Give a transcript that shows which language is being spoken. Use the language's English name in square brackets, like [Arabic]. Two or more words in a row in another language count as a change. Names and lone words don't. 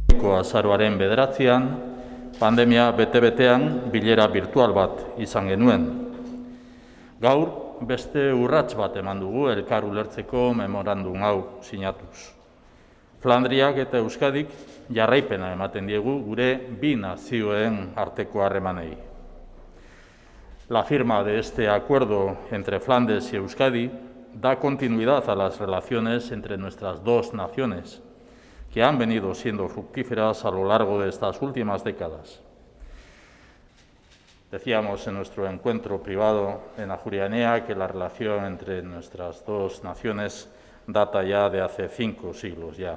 [Basque] 2000ko azaroaren 9an, pandemia bete-betean bilera virtual bat izan genuen. Gaur, beste urrats bat eman dugu elkar ulertzeko memorandum hau sinatuz. Flandriak eta Euskadik jarraipena ematen diegu gure bi nazioen arteko harremanei. [Spanish] La firma de este acuerdo entre Flandes y Euskadi da continuidad a las relaciones entre nuestras dos naciones, que han venido siendo fructíferas a lo largo de estas últimas décadas. Decíamos en nuestro encuentro privado en Ajuria Enea que la relación entre nuestras dos naciones data ya de hace 5 siglos ya.